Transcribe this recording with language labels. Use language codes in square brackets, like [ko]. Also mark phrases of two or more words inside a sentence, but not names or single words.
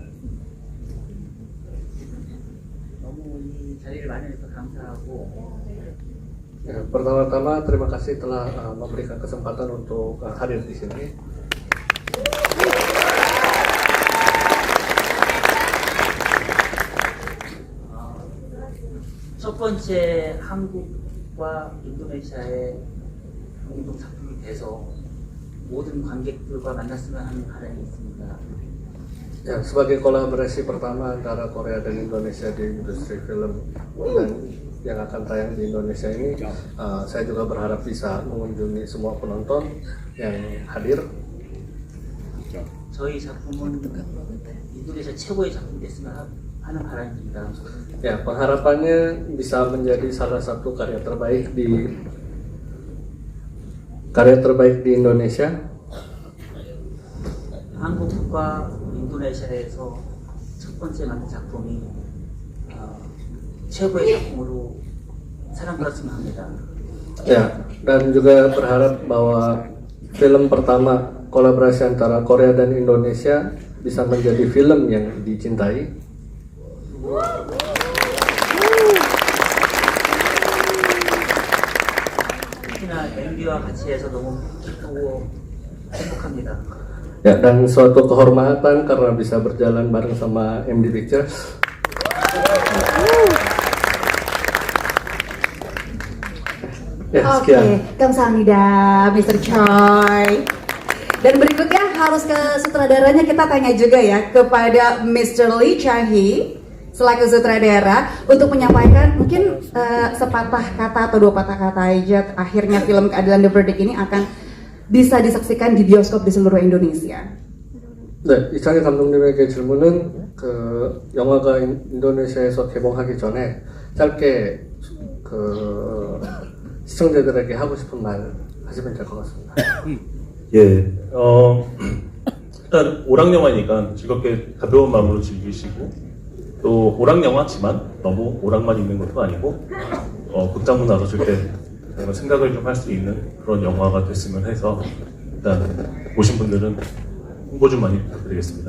[ko] 너무 이 자리를 마련해서 감사하고 [id] Ya, pertama-tama terima kasih telah memberikan kesempatan untuk hadir di sini. [ko] 첫 번째 한국과 인도네시아의 공동 작품이 돼서 모든 관객들과 만났으면 하는 바람이 있습니다. [id] Ya, sebagai kolaborasi pertama antara Korea dan Indonesia di industri film dan yang akan tayang di Indonesia ini, saya juga berharap bisa mengunjungi semua penonton yang hadir. [ko] 저희 작품은 인도네시아 최고의 작품이 됐으면 하는 바람입니다. [id] Ya, pengharapannya bisa menjadi salah satu karya terbaik di Indonesia. [ko] 한국과 인도네시아에서 첫 번째 만든 작품이 최고의 작품으로 사랑받았으면 합니다. [id] Ya, dan juga berharap bahwa film pertama kolaborasi antara Korea dan Indonesia bisa menjadi film yang dicintai. [ko] 특히나 MB와 같이 해서 너무 기쁘고 행복합니다. [id] Ya, dan suatu kehormatan karena bisa berjalan bareng sama MD Pictures. Ya, sekian. Oke, kamsahamnida, Mr. Choi. Dan berikutnya harus ke sutradaranya, kita tanya juga ya kepada Mr. Lee Chae-hee selaku sutradara untuk menyampaikan mungkin sepatah kata atau dua patah kata aja akhirnya film Keadilan The Verdict ini akan bisa disaksikan di bioskop di seluruh Indonesia. [ko] 네, 이창희 감독님에게 질문은 그 영화가 인도네시아에서 개봉하기 전에 짧게 그 시청자들에게 하고 싶은 말 하시면 될 것 같습니다. 예, 일단 오락 영화니까 즐겁게 가벼운 마음으로 즐기시고 또 오락 영화지만 너무 오락만 있는 것도 아니고 극장문 나서실 때 뭔가 생각을 좀 할 수 있는 그런 영화가 됐으면 해서 일단 보신 분들은 홍보 좀 많이 부탁드리겠습니다.